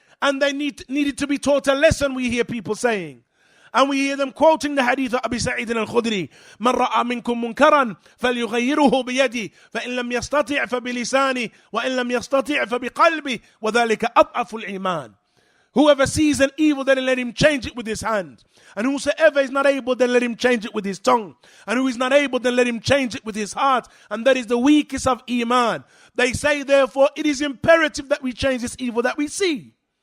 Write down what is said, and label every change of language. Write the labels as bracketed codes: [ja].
[en] and they needed to be taught a lesson, we hear people saying. And we hear them quoting the hadith of Abi Sa'id al-Khudri, [ar] مَنْ رَأَى مِنْكُمْ مُنْكَرًا فَلْيُغَيِّرُهُ بِيَدِهِ فَإِنْ لَمْ يَسْتَطِعْ فَبِلِسَانِهِ وَإِنْ لَمْ يَسْتَطِعْ فَبِقَلْبِهِ وَذَلِكَ أَضْعَفُ الْإِيمَانِ. [en] Whoever sees an evil, then let him change it with his hand. And whosoever is not able, then let him change it with his tongue. And who is not able, then let him change it with his heart. And that is the weakest of Iman. They say, therefore, it is imperative that we change this evil that we see.